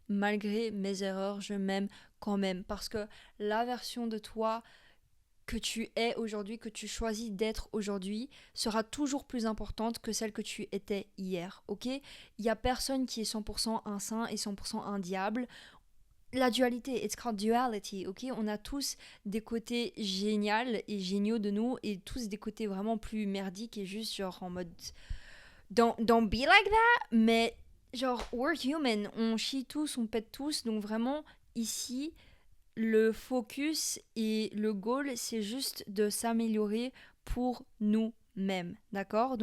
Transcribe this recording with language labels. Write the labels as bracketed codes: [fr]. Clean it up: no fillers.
[fr] Malgré mes erreurs, je m'aime quand même. Parce que la version de toi que tu es aujourd'hui, que tu choisis d'être aujourd'hui, sera toujours plus importante que celle que tu étais hier. Ok? Il n'y a personne qui est 100% un saint et 100% un diable. La dualité, [en] it's called duality, ok? [fr] On a tous des côtés géniaux et géniaux de nous et tous des côtés vraiment plus merdiques et juste genre en mode [en] don't be like that, [fr] mais genre, [en] we're human, [fr] on chie tous, on pète tous, donc vraiment, ici, le focus et le goal, c'est juste de s'améliorer pour nous-mêmes, d'accord?